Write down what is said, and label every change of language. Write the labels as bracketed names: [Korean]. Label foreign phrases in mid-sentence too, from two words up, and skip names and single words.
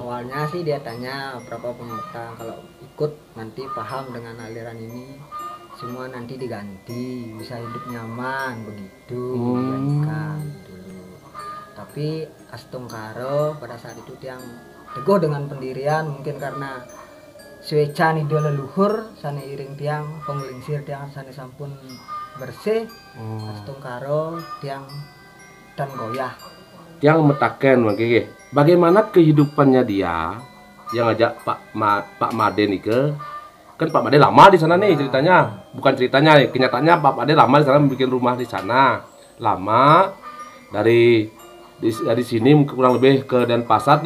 [Indonesian] Awalnya sih dia tanya berapa pengutang, kalau ikut nanti paham dengan aliran ini semua nanti diganti, bisa hidup nyaman begitu, dijadikan dulu. Tapi Astungkaro pada saat itu tiang teguh dengan pendirian, mungkin karena [Balinese] suecan ide leluhur sana iring tiang penglingsir tiang sana sampun bersih. [Indonesian] Astungkaro tiang dan goyah Yang metaken makanya bagaimana kehidupannya dia yang ngajak Pak Made nih kan Pak Made lama di sana nih ceritanya, bukan ceritanya, kenyataannya Pak Made lama di sana bikin rumah di sana lama dari sini kurang lebih ke Denpasar.